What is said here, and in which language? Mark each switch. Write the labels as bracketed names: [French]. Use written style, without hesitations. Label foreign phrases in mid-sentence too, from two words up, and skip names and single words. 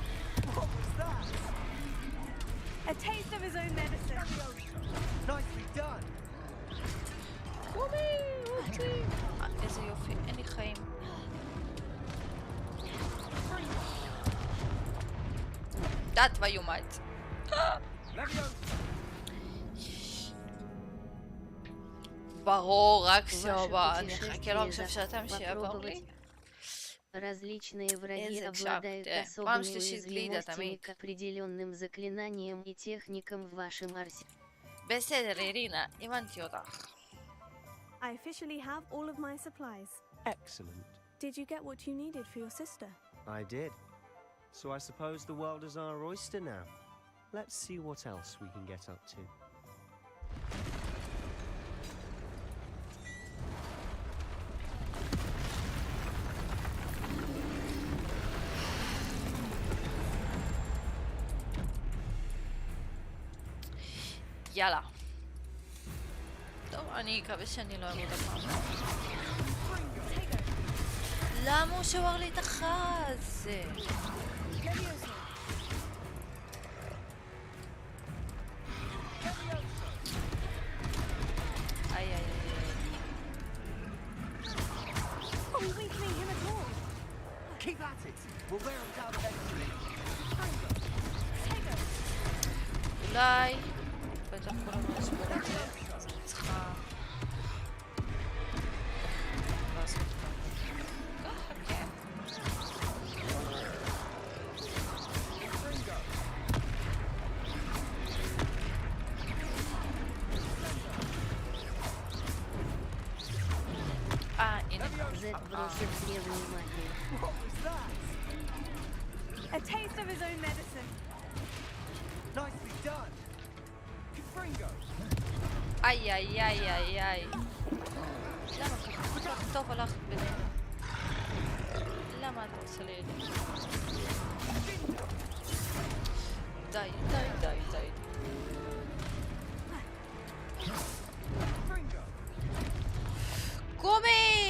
[English] A taste of his own medicine. Nicely done. [Hebrew] קומי. איזה יופי, אין לי חיים. [Russian] דה твою мать. [Hebrew] ברור, רק סיובה. אני אחכה לו עכשיו שעתיים שיעבור לי. [Russian] Различные враги обладают особыми уязвимостями к определенным заклинаниям и техникам в вашем арсенале. [Hebrew] בסדר, אירינה, הבנתי אותך. [English] I officially have all of my supplies. Excellent. Did you get what you needed for your sister? I did. So I suppose the world is our oyster now. Let's see what else we can get up to. [Hebrew] יאללה. טוב, אני אקווה שאני לא אמות הפעם. למה הוא שובר לי את החז? איי איי איי. [English] Keep at it. We'll wear them down eventually. [Hebrew] אולי בטח כל המשבור הזה צריכה לעשות ככה, כן. הנה. [English] A taste of his own medicine. Nicely done. [Hebrew] איי איי איי איי איי. למה ככה? טוב הלכת בינינו. למה אתה עושה לי את זה? די, די, די, די. קומי!